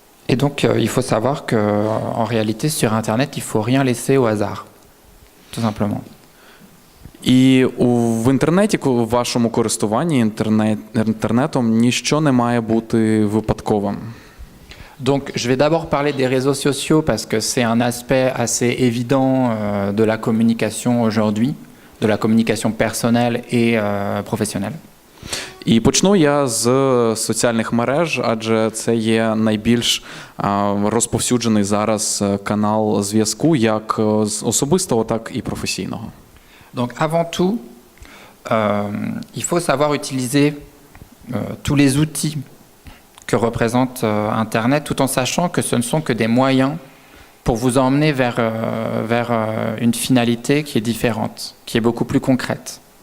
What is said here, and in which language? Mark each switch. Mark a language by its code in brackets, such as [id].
[fr] Et donc, il faut savoir qu'en réalité, sur Internet, il ne faut rien laisser au hasard, tout simplement. [uk] І в інтернеті, в вашому користуванні інтернетом, ніщо не має бути випадковим. [fr] Donc, je vais d'abord parler des réseaux sociaux parce que c'est un aspect assez évident de la communication aujourd'hui, de la communication personnelle et professionnelle. [uk] І почну я з соціальних мереж, адже це є найбільш розповсюджений зараз канал зв'язку як з особистого, так і професійного. [fr] Donc avant tout, il faut savoir utiliser tous les outils que représente Internet, tout en sachant que ce ne sont que des moyens pour vous emmener vers une finalité qui est différente, qui est beaucoup plus concrète.